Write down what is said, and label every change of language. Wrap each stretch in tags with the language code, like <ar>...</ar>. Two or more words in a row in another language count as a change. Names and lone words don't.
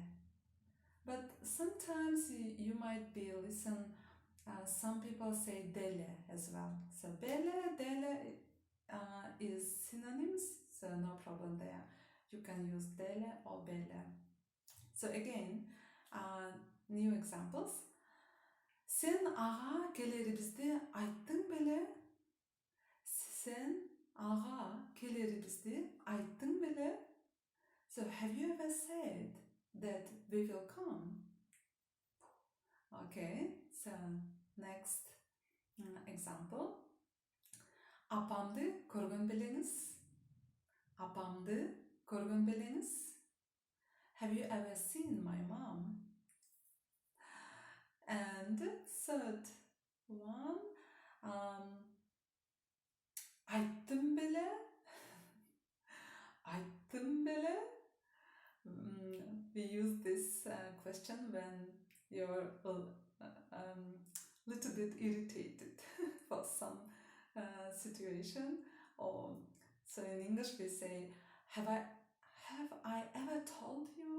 <en>But sometimes you might be listen, some people say delе as well. So belе, delе is synonyms, so no problem there. You can use delе or belе. So again, new examples.</en> <ky>Sen ага келерибизди айттың беле? Sen ага келерибизди айттың беле?</ky> <en>So have you ever said that we will come? Okay, so next example.</en> <ky>Apamды көргөн белеңиz? Апамды көргөн белеңиz?</ky> <en>Have you ever seen my mom? And third one,</en> <ky>айттым беле? Айттым беле?</ky> <en>We use this question when you're a little bit irritated for some situation, or so in English we say, have I ever told you?</en>